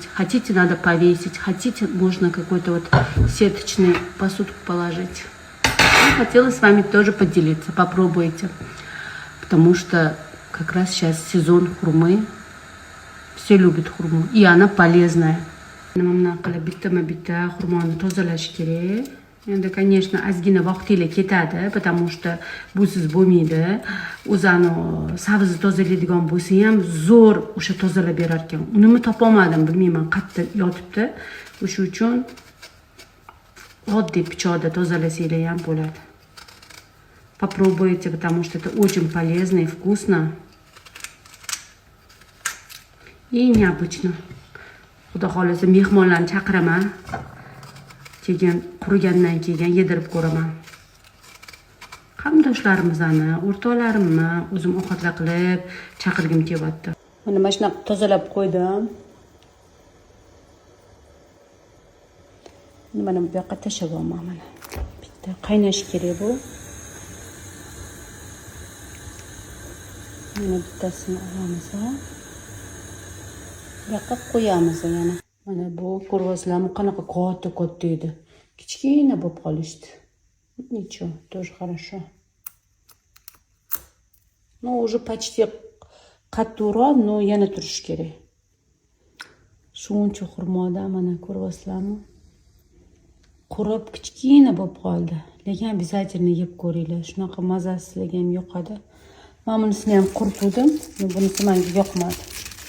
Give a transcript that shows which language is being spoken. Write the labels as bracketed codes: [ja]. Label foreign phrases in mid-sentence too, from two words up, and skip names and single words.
[ru] Хотите, надо повесить, хотите, можно какой-то вот сеточный посудку положить. И хотела с вами тоже поделиться, попробуйте, потому что как раз сейчас сезон хурмы, все любят хурму, и она полезная. [uz] Нам qilib bitta xurmoni tozalash kerak. Endi, конечно, ozgina vaqtingiz ketadi, [ru] потому что [uz] busiz bo'lmaydi. O'zini savizni tozalaydigan bo'lsa ham zo'r o'sha tozalab berar ekan. Unimi topolmadim, bilmayman, qayerda yotibdi. O'sha uchun oddiy pichoqda tozalasanglar ham bo'ladi. [ru] Попробуйте, потому что это очень полезно и вкусно. И необычно. [uz] Xudo xolasa mehmonlarni chaqiraman. Keyin qurigandan keyin yedirib ko'raman. Qarindoshlarimizni, o'rtoqlarimni o'zim ovqatlar qilib chaqirgim kelyapti. Mana shunaqa tozalab qo'ydim. Mana bu yoqqa tashlaganman mana. Bitta qaynash kerak bu. Mana bittasini olamiz. Yoqqa qo'yamiz yana. Mana bu ko'rvazlarni qanaqa katta edi. Kichkina bo'lib qolishdi. [ru] Ничего, тоже хорошо. Ну, уже почти qattiqroq, но [uz] yana turish kerak. Shuncha xurmoda mana ko'rvazlarmi? Qurib kichkina bo'lib qoldi. Lekin обязательно yeb ko'ringlar. Shunaqa mazasi sizlarga ham yoqadi. Men bunisini ham quritdim, bunisi menga yoqmadi.